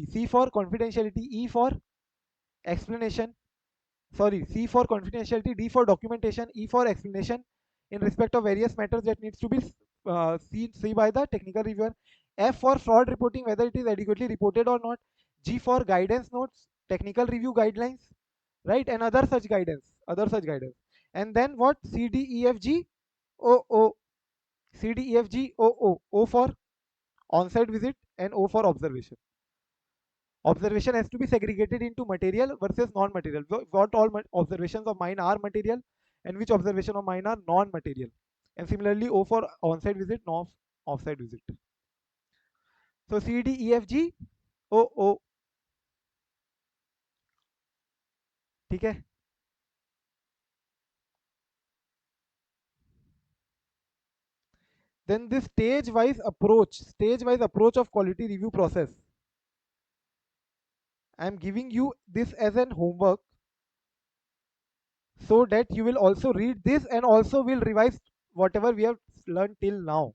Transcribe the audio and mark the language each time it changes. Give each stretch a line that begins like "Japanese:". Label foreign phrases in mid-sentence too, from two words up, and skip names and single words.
English: C for confidentiality, E for explanation, sorry, C for confidentiality, D for documentation, E for explanation, in respect of various matters that needs to be seen by the technical reviewer. F for fraud reporting, whether it is adequately reported or not. G for guidance notes, technical review guidelines, right, and other such guidance. And then what? C, D, E, F, G, O, O. C, D, E, F, G, O, O. O for on-site visit and O for observation. Observation has to be segregated into material versus non-material. What all observations of mine are material and which observation of mine are non-material. And similarly, O for on-site visit, no off-site visit. So C, D, E, F, G, O, O.
Hindi: ठीक है.
English: Then this stage-wise approach of quality review process. I am giving you this as an homework so that you will also read this and also will revise whatever we have learned till now.